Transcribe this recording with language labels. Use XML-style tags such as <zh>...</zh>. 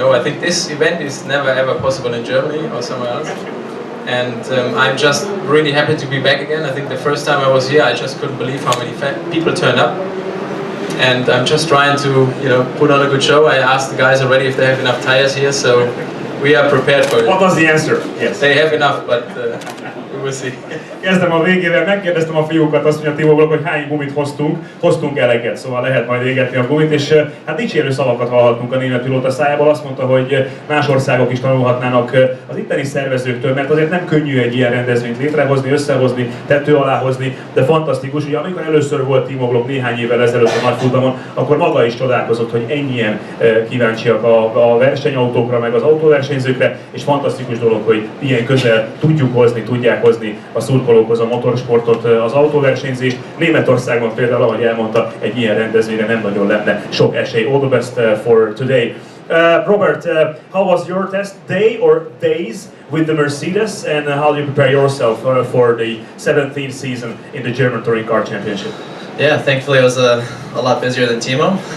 <en>I think this event is never ever possible in Germany or somewhere else, and I'm just really happy to be back again. I think the first time I was here, I just couldn't believe how many people turned up. And I'm just trying to, put on a good show. I asked the guys already if they have enough tires here, so we are prepared for it. What was the answer? Yes. They have enough, but we will see.</en> <hu>Kezdem a végével, megkérdeztem a fiúkat, azt mondja Timo Glock, hogy hány gumit hoztunk eleget, szóval lehet majd égetni a gumit, és hát dicsérő szavakat hallhattunk a német pilóta szájából. Azt mondta, hogy más országok is tanulhatnának az itteni szervezőktől, mert azért nem könnyű egy ilyen rendezvényt létrehozni, összehozni, tető alá hozni, de fantasztikus. Ugye amikor először volt Timo Glock néhány évvel ezelőtt a Nagy Futamon, akkor maga is csodálkozott, hogy ennyien kíváncsiak a versenyautókra, meg az autóversenyzőkre, és fantasztikus dolog, hogy ilyen közel tudják hozni a szurkolókhoz a motorsportot, az autóversenyzést. Németországban például, ahogy elmondta, egy ilyen rendezvényre nem nagyon lenne sok esély.</hu> <en>All the best for today. Robert, how was your test day or days with the Mercedes, and how do you prepare yourself for the 17th season in the German Touring Car Championship? Yeah, thankfully it was a lot busier than Timo.</en>